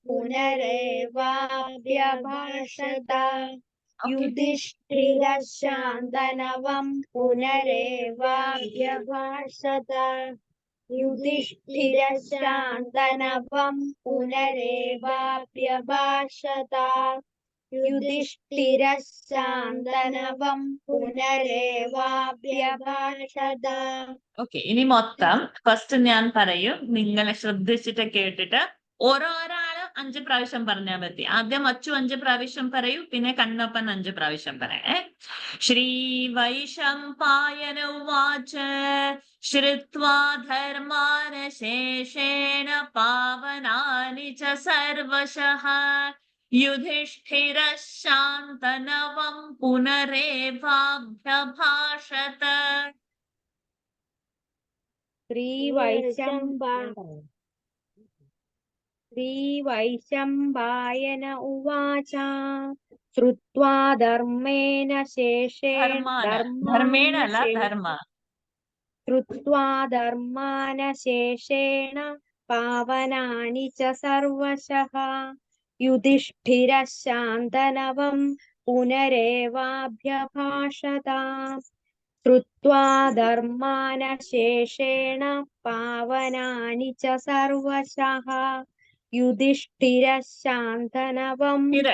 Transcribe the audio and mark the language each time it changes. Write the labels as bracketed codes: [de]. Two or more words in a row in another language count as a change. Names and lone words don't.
[sa] पुनरेवाभ्यभाषत युधिष्ठिरः शान्तनवं पुनरेवाभ्यभाषत युधिष्ठिरः शान्तनवं पुनरेवाभ्यभाषत युधिष्ठिरः शान्तनवं पुनरेवाभ्यभाषत [ml] ഓക്കെ ഇനി മൊത്തം ഫസ്റ്റ് ഞാൻ പറയും നിങ്ങളെ ശ്രദ്ധിച്ചിട്ട് കേട്ടിട്ട് ഓരോരാള് 5 പ്രാവശ്യം പറഞ്ഞാൽ മതി ആദ്യം അച്ചു 5 പ്രാവശ്യം പറയൂ പിന്നെ കണ്ണപ്പൻ 5 പ്രാവശ്യം പറയണേ [sa] ശ്രീ വൈശംപായന ഉവാച ശ്രുത്വാ ധർമാന് ശേഷേണ പാവനാനി ച സർവശഃ യുധിഷ്ഠിരः ശാന്തനവം പുനരേവാഭ്യഭാഷത श्रीवैशम्पायन उवाच श्रुत्वा धर्मेण शेषेण [ml] ധർമ്മേണ അല്ല ധർമ്മ [sa] श्रुत्वा धर्मान शेषेण पावनानि च सर्वशः युधिष्ठिरः शान्तनवं पुनरेवाभ्यभाषत श्रुत्वा धर्मान शेषेण पावनानि च सर्वशः युधिष्ठिरः शान्तनवं